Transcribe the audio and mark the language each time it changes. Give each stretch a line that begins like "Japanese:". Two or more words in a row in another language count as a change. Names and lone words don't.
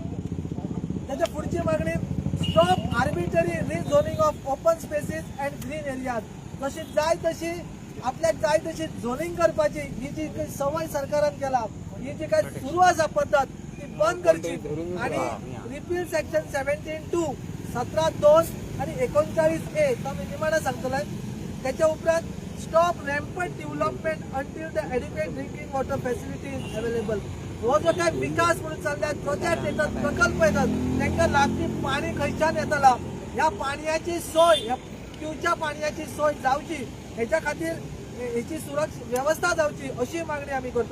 Marathi: त्याच्या पुढची मागणी,
English: Stop arbitrary rezoning of open spaces and green areas.
Konkani: जशी जाय तशी आपल्याक जाय तशी झोनिंग करपाची ही जी सवय सरकारान केला, ही जी काय सुरू आसा पद्धत ती बंद करची आणि
English: repeal section
Konkani: 17(2), 17(2) आणि 39A तो मी निमाणा सांगतोय. त्याच्या उपरांत
English: Stop rampant development until the adequate drinking water facility is available.
Marathi: हो जो काय विकास म्हणून चालल्यात, प्रोजेक्ट येतात, प्रकल्प येतात, त्यांना लागती पाणी
Konkani: खंयच्यान येताला,
Marathi: ह्या पाण्याची सोय, ह्या पिवच्या पाण्याची सोय जावची, ह्याच्या खातीर ह्याची सुरक्षा व्यवस्था जावची अशी मागणी आम्ही करतो.